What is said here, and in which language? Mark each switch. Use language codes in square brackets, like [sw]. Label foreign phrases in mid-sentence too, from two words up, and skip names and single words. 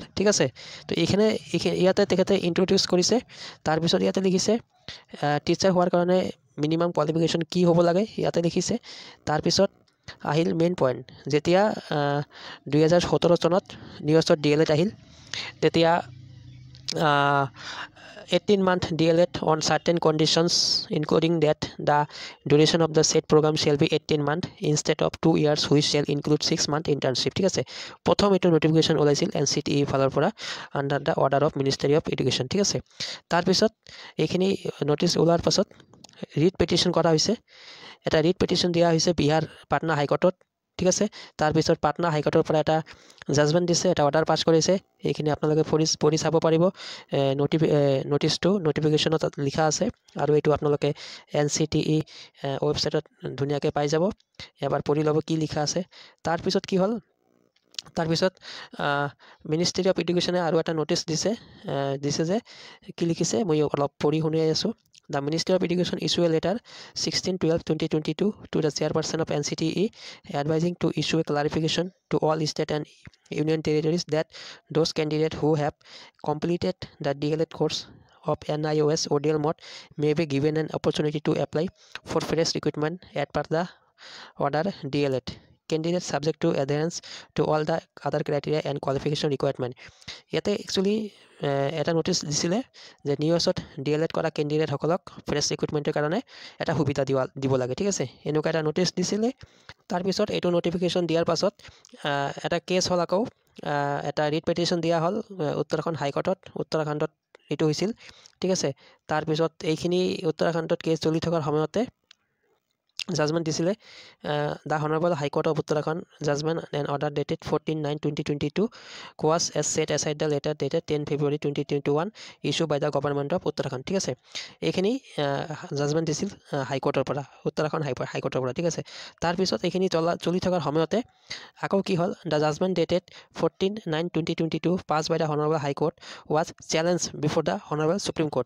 [as] ঠিক আছে, তো ইয়াতে তেখেতে ইন্ট্ৰডিউচ কৰিছে। তাৰপিছত ইয়াতে লিখিছে টিচাৰ হোৱাৰ কাৰণে মিনিমাম কোৱালিফিকেশ্যন কি হ'ব লাগে, ইয়াতে লিখিছে। তাৰপিছত আহিল মেইন পইণ্ট, যেতিয়া 2017 চনত নিউজত DLEড আহিল তেতিয়া [en] 18 month DLEড on certain conditions including that the duration of the said program shall be 18 month instead of 2 years which shall include 6 month internship। [as] ঠিক আছে, প্ৰথম এইটো নোটিফিকেশ্যন ওলাইছিল NCTE ফালৰ পৰা [en] under the order of Ministry of Education. [as] ঠিক আছে, তাৰপিছত এইখিনি নটিচ ওলোৱাৰ পাছত [en] writ petition [as] কৰা হৈছে। এটা [en] writ petition [as] দিয়া হৈছে বিহাৰ পাটনা হাইকোৰ্টত। ঠিক আছে, তাৰপিছত পাটনা হাইকোৰ্টৰ পৰা এটা জাজমেণ্ট দিছে, এটা [en] order pass [as] কৰিছে। এইখিনি আপোনালোকে পঢ়ি চাব পাৰিব। নটিচটো নটিফিকেশ্যনত লিখা আছে আৰু এইটো আপোনালোকে NCTE ৱেবছাইটত ধুনীয়াকৈ পাই যাব। এবাৰ পঢ়ি ল'ব কি লিখা আছে। তাৰপিছত কি হ'ল, তাৰপিছত [en] Ministry of Education [as] আৰু এটা নটিচ দিছে যে কি লিখিছে মই অলপ পঢ়ি শুনাই আছোঁ। [en] The Ministry of Education issue a letter 16/12/2022 to the chairperson of NCTE advising to issue a clarification to all state and union territories that those candidates who have completed the DLED course of NIOS ODL mode may be given an opportunity to apply for fresh recruitment as per the order DLED candidate subject to adherence to all the other criteria and qualification requirement। [as] ইয়াতে একচুৱেলি এটা নটিচ দিছিলে যে নিউজত DLEড কৰা কেণ্ডিডেটসকলক [en] fresh recruitment [as] কাৰণে এটা সুবিধা দিব লাগে। ঠিক আছে, এনেকুৱা এটা নটিচ দিছিলে। তাৰপিছত এইটো নটিফিকেশ্যন দিয়াৰ পাছত এটা কেছ হ'ল, আকৌ এটা [en] writ petition [as] দিয়া হ'ল উত্তৰাখণ্ড হাইকোৰ্টত। উত্তৰাখণ্ডত এইটো হৈছিল। ঠিক আছে, তাৰপিছত এইখিনি উত্তৰাখণ্ডত কেছ চলি থকাৰ সময়তে জাজমেণ্ট দিছিলে [en] The Honourable High Court of Uttarakhand judgment and order dated 14/9/2022 was as set aside the letter dated 10 February 2021 issued by the Government of Uttarakhand. [as] ঠিক আছে, এইখিনি জাজমেণ্ট দিছিল হাইকোৰ্টৰ পৰা, উত্তৰাখণ্ড হাইকোৰ্টৰ পৰা। ঠিক আছে, তাৰপিছত এইখিনি চলি থকাৰ সময়তে আকৌ কি হ'ল, [en] The judgment dated 14/9/2022 passed by the Honourable High Court was challenged before the Honourable Supreme Court.